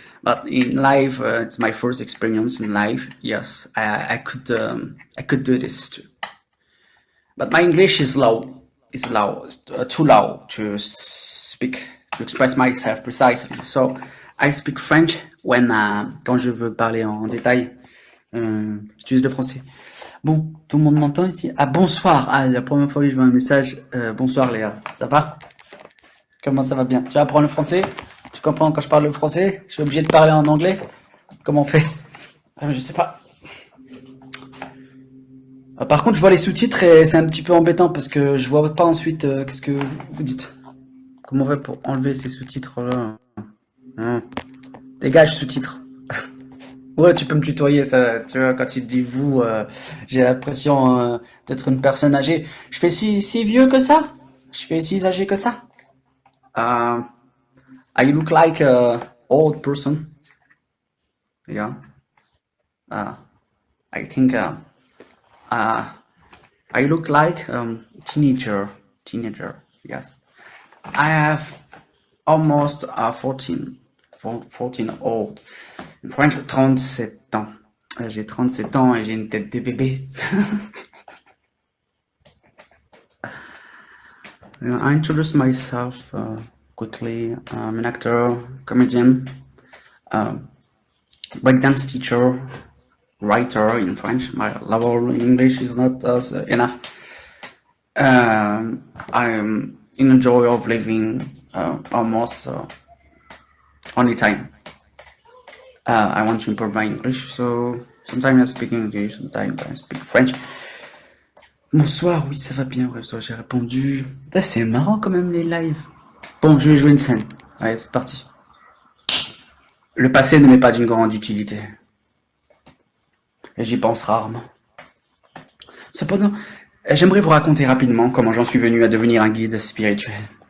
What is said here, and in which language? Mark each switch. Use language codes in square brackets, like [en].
[en] But in life, it's my first experience in life. Yes, I could do this too. But my English is low, too low to speak, to express myself precisely. So I speak French when [fr] quand je veux parler en détail. J'utilise le français. Bon, tout le monde m'entend ici? Ah, bonsoir. Ah, la première fois que je vois un message. Bonsoir Léa, ça va? Comment ça va bien? Tu apprends le français? Tu comprends quand je parle le français? Je suis obligé de parler en anglais? Comment on fait? Je sais pas. Par contre, je vois les sous-titres et c'est un petit peu embêtant parce que je vois pas ensuite qu'est-ce que vous dites. Comment on fait pour enlever ces sous-titres-là? Dégage sous-titres. Ouais, tu peux me tutoyer, ça, tu vois, quand tu te dis vous, j'ai l'impression d'être une personne âgée. Je fais si vieux que ça? Je fais si âgé que ça? [en] Uh, I look like a old person. Yeah. Uh, I think uh, I look like teenager. Teenager. Yes. I have almost 14 old. In French, [fr] 37 ans. [en] J'ai 37 ans et j'ai une tête de bébé. I introduce myself quickly. I'm an actor, comedian, breakdance teacher, writer in French. My level in English is not enough. I'm in the joy of living almost only time. I want to improve my English, so sometimes I speak English, sometimes I speak French. [fr] Bonsoir, oui, ça va bien, ouais, ça, j'ai répondu. Putain, c'est marrant quand même les lives. Bon, je vais jouer une scène. Allez, c'est parti. Le passé ne m'est pas d'une grande utilité, et j'y pense rarement. Cependant, j'aimerais vous raconter rapidement comment j'en suis venu à devenir un guide spirituel.